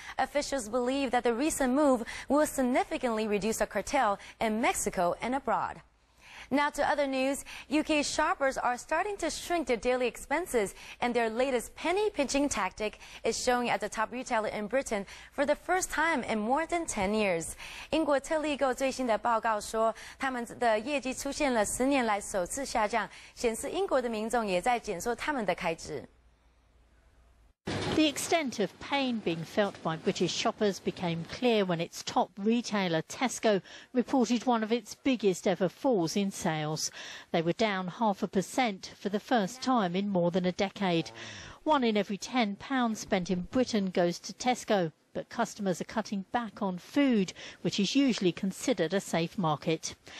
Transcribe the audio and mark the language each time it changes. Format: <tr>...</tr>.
<en>Officials believe that the recent move will significantly reduce the cartel in Mexico and abroad. Now to other news, UK shoppers are starting to shrink their daily expenses, and their latest penny-pinching tactic is showing at the top retailer in Britain for the first time in more than 10 years.</en> <zh>英国特立购最新的报告说，他们的业绩出现了10年来首次下降，显示英国的民众也在减缩他们的开支。</zh> <en>The extent of pain being felt by British shoppers became clear when its top retailer, Tesco, reported one of its biggest ever falls in sales. They were down 0.5% for the first time in more than a decade. 1 in every £10 spent in Britain goes to Tesco, but customers are cutting back on food, which is usually considered a safe market.</en>